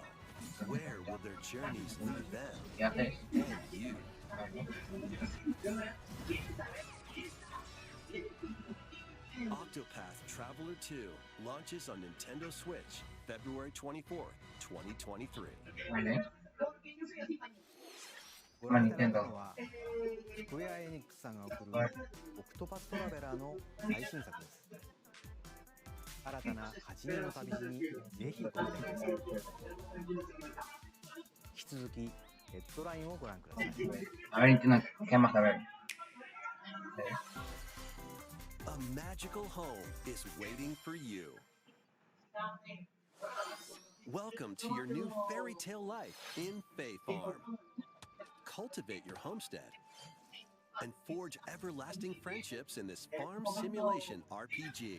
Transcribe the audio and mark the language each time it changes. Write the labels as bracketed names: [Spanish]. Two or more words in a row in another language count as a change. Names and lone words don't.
[English] Where will their journeys lead them [Spanish] Viajes. [English] and you? Octopath Traveler 2 launches on Nintendo Switch February 24th, 2023. [Spanish] Vale. [Japanese] ご覧いただいたのはスクエア・エニックスさんが送るオクトパストラベラーの最新作です。新たな8人の旅路にぜひご期待ください。引き続きヘッドラインをご覧ください。 [Spanish] A ver, entiendo. ¿Qué más? A ver. [English] A magical home is waiting for you. Welcome to your new fairy tale life in Fae Farm. Cultivate your homestead and forge everlasting friendships in this farm simulation RPG.